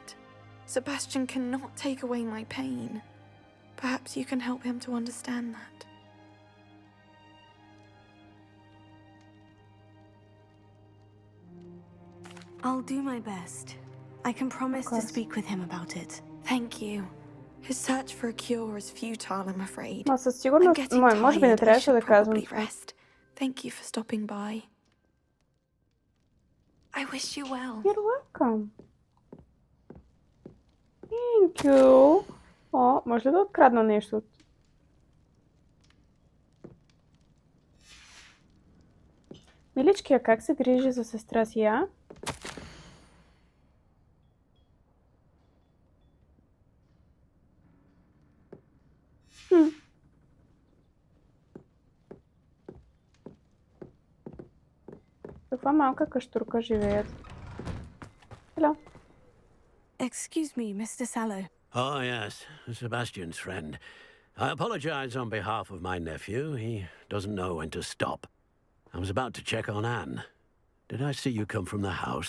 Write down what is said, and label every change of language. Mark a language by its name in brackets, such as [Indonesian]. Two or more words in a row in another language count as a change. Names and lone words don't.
[English] Sebastian cannot take away my pain. Perhaps you can help him to understand that. I'll do my best. I can promise to course. speak with him about it. Thank you. His search for a cure is futile, I'm afraid. [Bulgarian] Ма със [English] I'm [Bulgarian] сигурност, [English] getting [Bulgarian] може би не [English] tired. I [Bulgarian] трябваше да [English] should [Bulgarian] казвам [English] probably [Bulgarian] това. [English] rest. Thank you for stopping by. I wish you well. You're welcome. Thank you. [Bulgarian] О, може ли да открадна нещо от... Миличкия, как се грижи за сестра си, а? Каква малка каштурка живеят. [English] Hello. Excuse me, Mr. Sallow. Oh, yes, Sebastian's friend. I apologize on behalf of my nephew. He doesn't know when to stop. I was about to check on Anne. Did I see you come from the house?